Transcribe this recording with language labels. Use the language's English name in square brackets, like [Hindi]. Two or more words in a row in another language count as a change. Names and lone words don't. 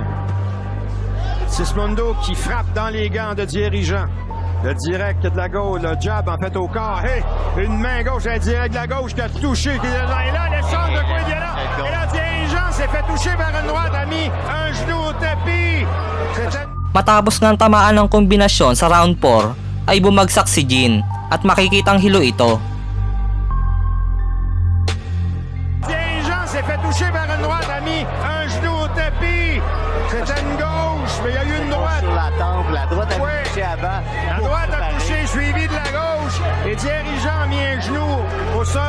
[French] Sismondo qui frappe dans les gants de dirigeant. Le direct de la gauche, le jab en fait au corps. Hey, une main gauche, un direct de la gauche qui a touché. Et là, l'échange de coups violent. Et là, dirigeant s'est fait toucher vers une droite, a mis un genou au tapis. [Filipino] Matapos ng tamaan ng kombinasyon sa round 4, ay bumagsak si Jin at makikitang hilo ito. [French] S'est fait toucher vers une droite, a mis un genou au tapis. C'était une gauche, mais il y a eu une droite. Sur la tempe, la droite a touché avant. La droite a touché, suivi de la gauche. Et dirigeant a mis un genou au sol.